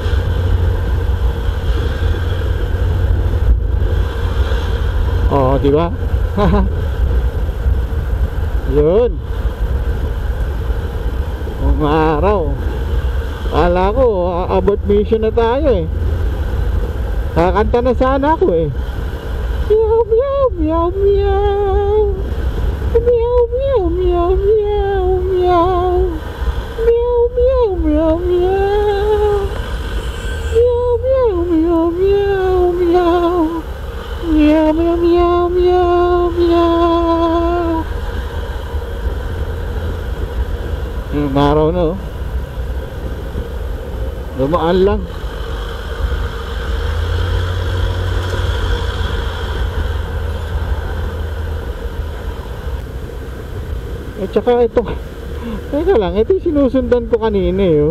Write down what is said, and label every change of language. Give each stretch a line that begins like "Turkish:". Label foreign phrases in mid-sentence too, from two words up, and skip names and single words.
Filipino: Oh, di ba? Yun. Umaraw. Kala ko, abot mission na tayo, eh. Kakanta na sana ako, eh. Meow, meow, meow, meow. Meow, meow, meow, meow, meow. Meow, meow, meow, meow. Meow, meow, meow, meow, meow. Meow, meow, meow, meow, meow. Maraw na, oh. Dumaan lang. At saka ito, teka lang, ito yung sinusundan ko kanina, eh, oh.